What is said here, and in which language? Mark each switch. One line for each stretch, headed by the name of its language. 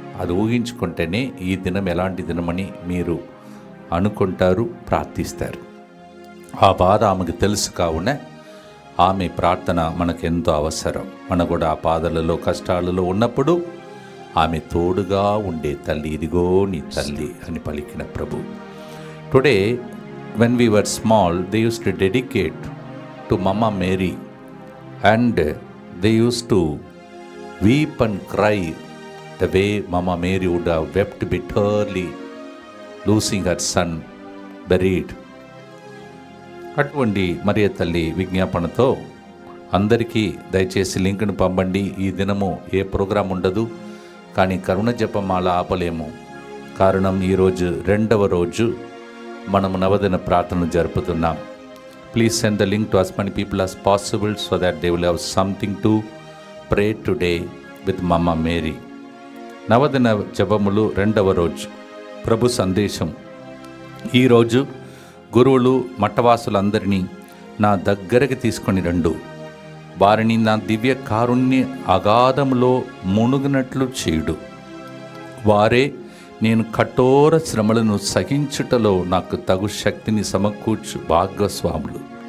Telugu: అది ఊహించుకుంటేనే ఈ దినం ఎలాంటి దినమని మీరు అనుకుంటారు, ప్రార్థిస్తారు. ఆ బాధ ఆమెకు తెలుసు. కావున ఆమె ప్రార్థన మనకు ఎంతో అవసరం. మన కూడా ఆ బాధలలో కష్టాలలో ఉన్నప్పుడు ఆమె తోడుగా ఉండే తల్లి, ఇదిగో నీ తల్లి అని పలికిన ప్రభు.
English: Today when we were small, they used to dedicate to Mama Mary, and they used to weep and cry the way Mama Mary would have wept bitterly losing her son buried.
Telugu: అటువంటి మరియ తల్లి విజ్ఞాపనతో అందరికీ దయచేసి లింక్ను పంపండి. ఈ దినము ఏ programme ఉండదు, కానీ కరుణ జపమాల ఆపలేము. కారణం, ఈరోజు 2వ రోజు మనము నవదిన ప్రార్థన జరుపుతున్నాం.
English: Please send the link to as many people as possible so that they will have something to pray today with Mama Mary.
Telugu: నవదిన జపములు 2వ రోజు ప్రభు సందేశం. ఈరోజు గురువులు మఠవాసులందరినీ నా దగ్గరకు తీసుకొని రండు, వారిని నా దివ్య కారుణ్య అగాధములో మునుగునట్లు చేయుడు. వారే నేను కఠోర శ్రమలను సహించుటలో నాకు తగు శక్తిని సమకూర్చు భాగస్వాములు.